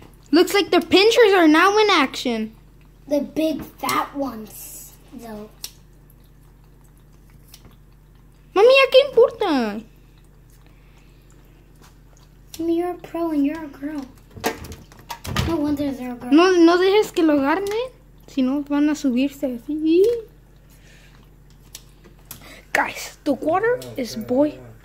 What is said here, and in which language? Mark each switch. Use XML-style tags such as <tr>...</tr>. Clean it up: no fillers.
<en>Looks like the pinchers are now in action. The big fat ones, though.</en> <es>Mami, ¿a qué importa?</es> <en>I mean, you're a pro and you're a girl. No wonder they're a girl.</en> <es>No dejes que lo agarren, si no van a subirse así.</es> <en>Guys, the water is boiling.</en>